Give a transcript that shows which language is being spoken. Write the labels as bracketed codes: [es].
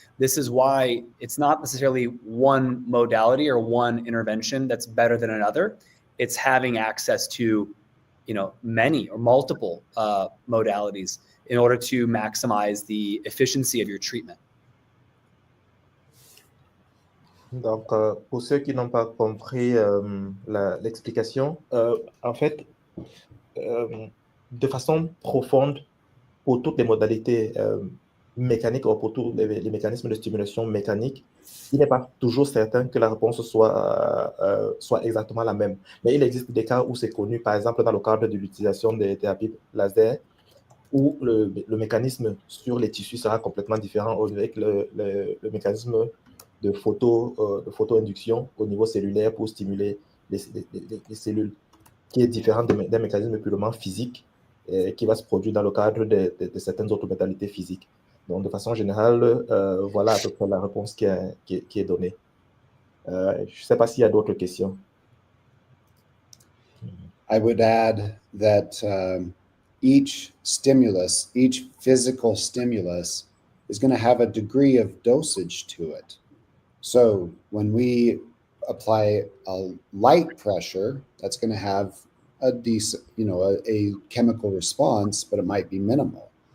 [en] This is why it's not necessarily one modality or one intervention that's better than another. It's having access to, many or multiple modalities in order to maximize the efficiency of your treatment. [fr] Donc, pour ceux qui n'ont pas compris l'explication, en fait, de façon profonde, pour toutes les modalités mécaniques ou pour tous les mécanismes de stimulation mécanique, il n'est pas toujours certain que la réponse soit exactement la même. Mais il existe des cas où c'est connu, par exemple dans le cadre de l'utilisation des thérapies laser, où le mécanisme sur les tissus sera complètement différent avec le mécanisme de photo-induction au niveau cellulaire pour stimuler les cellules, qui est différent d'un mécanisme purement physique qui va se produire dans le cadre de certaines autres modalités physiques. Donc, de façon générale, voilà à peu près la réponse qui est donnée. Je ne sais pas s'il y a d'autres questions. [en] I would add that each physical stimulus is going to have a degree of dosage to it. So when we apply a light pressure, that's going to have a decent, a chemical response, but it might be minimal.